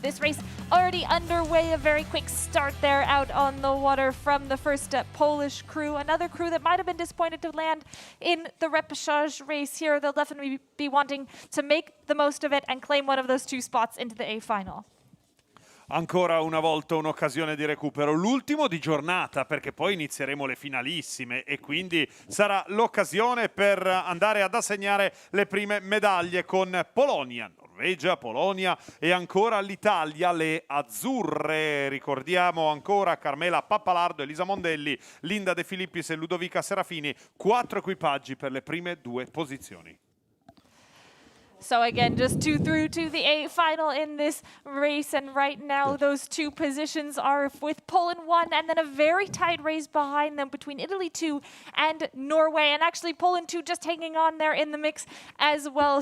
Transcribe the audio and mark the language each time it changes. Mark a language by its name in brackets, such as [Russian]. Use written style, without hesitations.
[English] This race already underway. A very quick start there out on the water from the first Polish crew. Another crew that might have been disappointed to land in the repechage race here. They'll definitely be wanting to make the most of it and claim one of those 2 spots into the A final. [Italian] Ancora una volta un'occasione di recupero, l'ultimo di giornata, perché poi inizieremo le finalissime e quindi sarà l'occasione per andare ad assegnare le prime medaglie con Polonia, Norvegia, Polonia e ancora l'Italia, le azzurre. Ricordiamo ancora Carmela Pappalardo, Elisa Mondelli, Linda De Filippis e Ludovica Serafini, 4 equipaggi per le prime 2 posizioni. [English] So again, just 2 through to the A final in this race, and right now those 2 positions are with Poland 1 and then a very tight race behind them between Italy 2 and Norway, and actually Poland 2 just hanging on there in the mix as well.